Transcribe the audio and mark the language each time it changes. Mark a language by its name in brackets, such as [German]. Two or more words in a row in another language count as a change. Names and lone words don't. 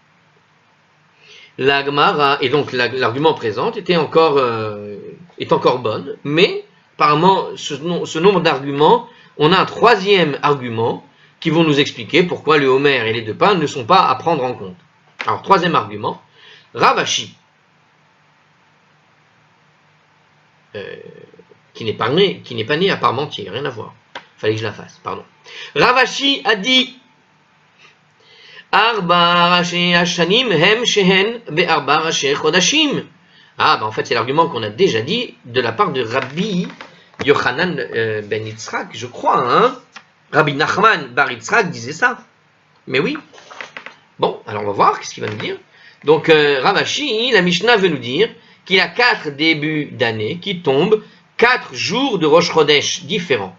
[French] La Gemara, et donc l'argument présent est encore bonne, mais apparemment, ce nombre d'arguments, on a un troisième argument qui vont nous expliquer pourquoi le Homer et les deux pains ne sont pas à prendre en compte. Alors, troisième argument, Rav Ashi, qui n'est pas né à Parmentier, rien à voir. Fallait que je la fasse, pardon. [Hebrew] Rav Ashi [French] a dit [Hebrew] ארבעה ראשי השנים הן שהן בארבעה ראשי חודשים. [French] Ah, en fait, c'est l'argument qu'on a déjà dit de la part de Rabbi Yochanan ben Yitzhak, je crois, hein. Rabbi Nachman bar Yitzhak disait ça. Mais oui. Bon, alors on va voir qu'est-ce qu'il va nous dire. Donc, Rav Ashi, la Mishnah veut nous dire qu'il y a 4 débuts d'année qui tombent 4 jours de [Hebrew] ראש חודש [French] différents.